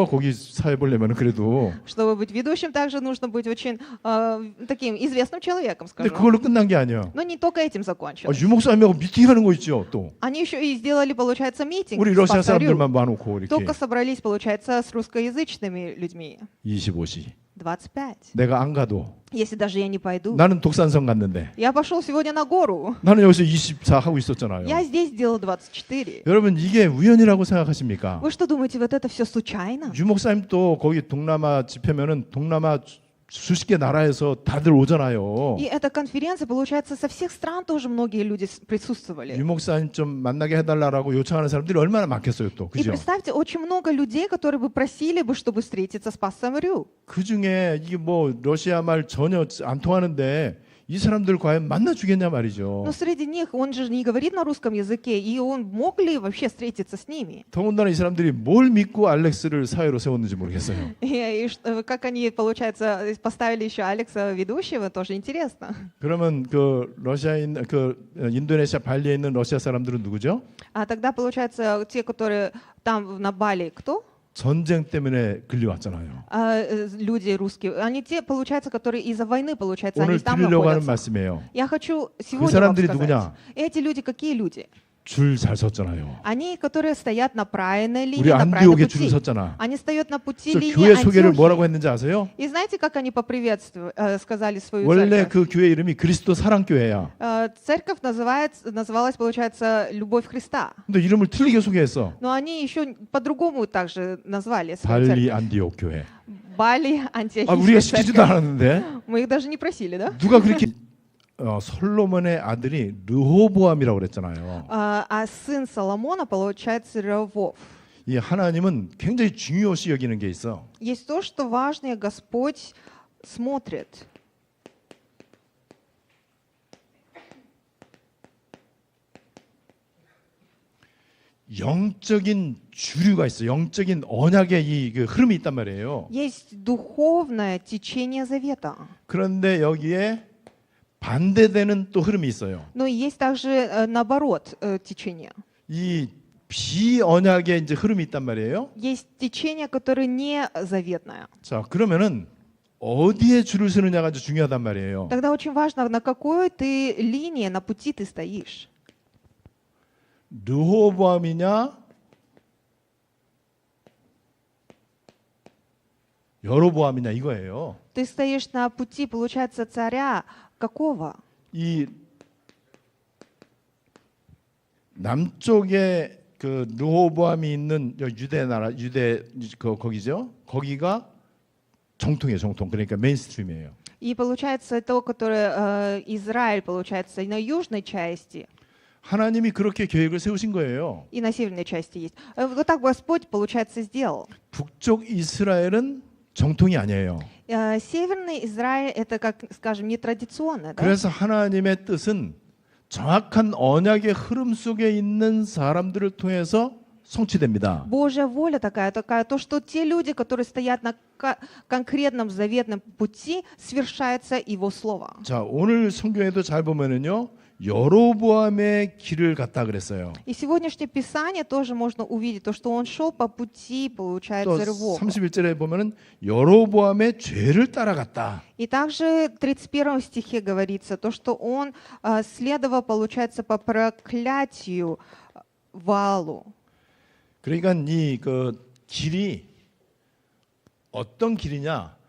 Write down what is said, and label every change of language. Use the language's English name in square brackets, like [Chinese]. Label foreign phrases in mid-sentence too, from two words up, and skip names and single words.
[Korean] 거기 사회 보려면은 그래도. [Russian] Чтобы быть ведущим, также нужно быть очень таким известным человеком, [Korean] 근데 [Russian] скажем. [Korean] 그걸로 끝난 게 아니야. [Russian] Но не только этим 아, закончилось. [Korean] 유목사님하고 미팅하는 거 있죠. 또 [Russian] Они еще и сделали, получается, митинг [Korean] 우리 [Russian] по [Korean] 러시아 [Russian] Асарю. [Korean] 사람들만 봐놓고 이렇게 [Russian] Только собрались, получается, с русскоязычными людьми. [Korean] 25시. [Russian] 25. [Korean] 내가 안 가도 [Russian] Если даже я не пойду. [Korean] 나는 독산성 갔는데 [Russian] Я пошел сегодня на гору. [Korean] 나는 여기서 24 하고 있었잖아요. [Russian] Я здесь сделал 24. [Korean] 여러분 이게 우연이라고 생각하십니까? [Russian] Вы что думаете, вот это все случайно? [Korean] 유목사님 또 거기 동남아 집회면은 동남아 수십 개 나라에서 다들 오잖아요. [Russian] И эта конференция, получается, со всех стран тоже многие люди присутствовали. [Korean] 유목사님 좀 만나게 해달라고 요청하는 사람들이 얼마나 많겠어요 또, [Russian] И [Korean] 그죠? [Russian] представьте, очень много людей, которые бы просили бы, чтобы встретиться с пастором Рю. [Korean] 그 중에 이게 뭐 러시아 말 전혀 안 통하는데 이 사람들 과연 만나 주겠냐 말이죠. [Russian] Но среди них он же не говорит на русском языке, и он мог ли вообще встретиться с ними? [Korean] 더군다나 이 사람들이 뭘 믿고 알렉스를 사회로 세웠는지 모르겠어요. [Russian] Как они, получается, поставили еще Алекса ведущего, тоже интересно. [Korean] 그러면 그 러시아인 그 인도네시아 발리에 있는 러시아 사람들은 누구죠? [Russian] А тогда, получается, те, которые там на Бали, кто? [Korean] 전쟁 때문에 끌려왔잖아요. [Russian] Люди русские. Они те, получается, которые из-за войны, получается, [Korean] 오늘 [Russian] они там [Korean] 드리려고 하는 [Russian] находятся. [Korean] 말씀이에요. [Russian] Я хочу [Korean] 그 [Russian] сегодня вам [Korean] 사람들이 [Russian] сказать. [Korean] 누구냐? [Russian] Эти люди какие люди? [Korean] 줄 잘 섰잖아요. [Russian] Они, которые стоят на правильной [Korean] 우리 [Russian] линии, на правильном [Korean] 안디옥에 줄을 [Russian] пути. [Korean] 섰잖아. [Russian] Они стоят на пути [Korean] 저 [Russian] линии [Korean] 교회 소개를 뭐라고 [Russian] Антиохии. [Korean] 했는지 아세요? [Russian] И знаете, как они сказали свою [Korean] 원래 [Russian] церковь? [Korean] 그 교회 이름이 그리스도 사랑교회야. [Russian] Церковь называлась, получается, «Любовь Христа». [Korean] 근데 이름을 틀리게 소개했어. [Russian] Но они еще по-другому также назвали свою [Korean] 발리 [Russian] церковь. [Korean] 안디옥 교회. [Russian] Бали, [Korean] 아, 우리가 [Russian] Антиохийская [Korean] 시키지도 [Russian] церковь. [Korean] 않았는데 [Russian] Мы их даже не просили, да? [Korean] 누가 그렇게 솔로몬의 아들이 르호보암이라고 그랬잖아요. [Russian] А сын Соломона, получается, Равов. [Korean] 이 하나님은 굉장히 중요시 여기는 게 있어. [Russian] Есть то, что важное Господь смотрит. [Korean] 영적인 주류가 있어. 영적인 언약의 그 흐름이 있단 말이에요. [Russian] Есть духовное течение завета. [Korean] 그런데 여기에 반대되는 또 흐름이 있어요. [Russian] Но есть также наоборот течение. [Korean] 이 비언약의 이제 흐름이 있단 말이에요. [Russian] Есть течение, которое не заветное. [Korean] 자, 그러면은 어디에 줄을 서느냐가 아주 중요하단 말이에요. [Russian] Тогда очень важно, на какой ты линии, на пути ты стоишь. [Korean] 르호보암이냐 여로보암이냐 이거예요. [Russian] Ты стоишь на пути, получается, царя какого? [Korean] 이 남쪽에 그 르호보암이 있는 유대 나라 유대 거기죠. 거기가 정통이에요, 정통. 그러니까 메인스트림이에요. [Russian] И получается то, которое Израиль, получается, и на южной части, [Korean] 하나님이 그렇게 계획을 세우신 거예요. [Russian] и на северной части есть. Вот так Господь, получается, сделал. [Korean] 북쪽 이스라엘은 정통이 아니에요. [Russian] Северный Израиль это, как, скажем, нетрадиционно. Да? [Korean] 그래서 하나님의 뜻은 정확한 언약의 흐름 속에 있는 사람들을 통해서 성취됩니다. [Russian] Божья воля такая, то, что те люди, которые стоят на конкретном заветном пути, свершается Его Слово. [Korean] 자, 오늘 성경에도 잘 보면은요. 여로보암의 길을 갔다 그랬어요. [Russian] И сегодняшнее Писание тоже можно увидеть, то, что он шел по пути, [Korean] 또 [Russian] получается, Рывова. [Korean] 31절에 보면은 여로보암의 죄를 따라갔다. [Russian] И также в 31 стихе говорится, то, что он следовал, получается, по проклятию Ваалу. [Korean] 그러니까 이 그 길이 어떤 길이냐?